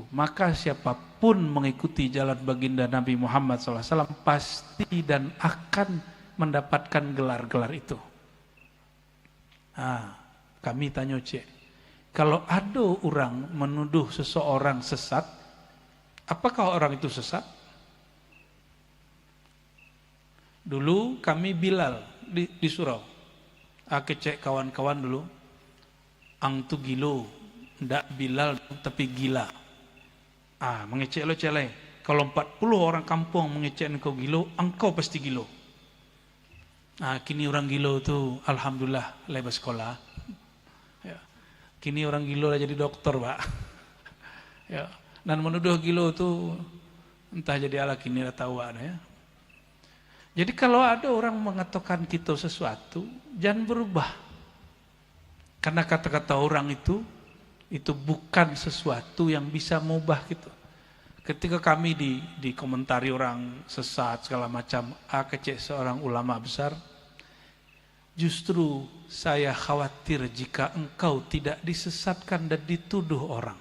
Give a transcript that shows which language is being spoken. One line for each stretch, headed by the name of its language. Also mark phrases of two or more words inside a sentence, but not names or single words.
Indonesian: Maka siapapun mengikuti jalan baginda Nabi Muhammad SAW pasti dan akan mendapatkan gelar-gelar itu. Kami tanya cek, kalau ada orang menuduh seseorang sesat, apakah orang itu sesat? Dulu kami Bilal di surau. Cek kawan-kawan dulu.
Minangkabau: Ang tu gilo, ndak Bilal tapi gila. Mengecek lo celai. Kalau 40 orang kampung mengecek engkau gilo, engkau pasti gilo. Kini orang gilo tu alhamdulillah lepas sekolah. Ya. Kini orang gilo lah jadi dokter, Pak. Ya. Dan menuduh gilo tu entah jadi ala kini lah tahu ya.
Indonesian: Jadi kalau ada orang mengatakan kita sesuatu, jangan berubah. Karena kata-kata orang itu bukan sesuatu yang bisa mengubah gitu. Ketika kami dikomentari orang sesat segala macam, kecek seorang ulama besar, justru saya khawatir jika engkau tidak disesatkan dan dituduh orang.